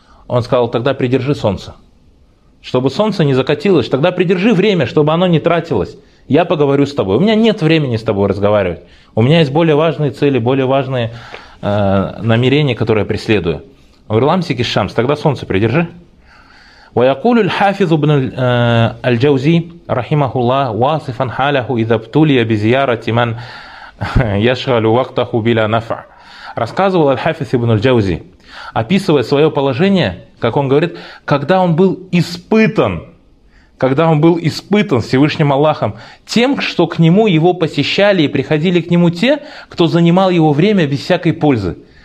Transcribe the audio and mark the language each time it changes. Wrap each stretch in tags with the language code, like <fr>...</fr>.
<ru>Он сказал: «Тогда придержи солнце, чтобы солнце не закатилось, тогда придержи время, чтобы оно не тратилось. Я поговорю с тобой. У меня нет времени с тобой разговаривать. У меня есть более важные цели, более важные намерения, которые я преследую».</ru> <ar>Урламсик иш-Шамс,</ar> <ru>тогда солнце придержи.</ru> <ar>ويقول الحافظ ابن الجوزي رحمه الله واصفا حاله اذا ابتلي بزياره من يشغل وقته بلا نفع.</ar> <ru>Рассказывал аль-Хафиз ибн аль-Джаузи, описывая свое положение, как он говорит, когда он был испытан, когда он был испытан Всевышним Аллахом тем, что к нему его посещали и приходили к нему те, кто занимал его время без всякой пользы.</ru>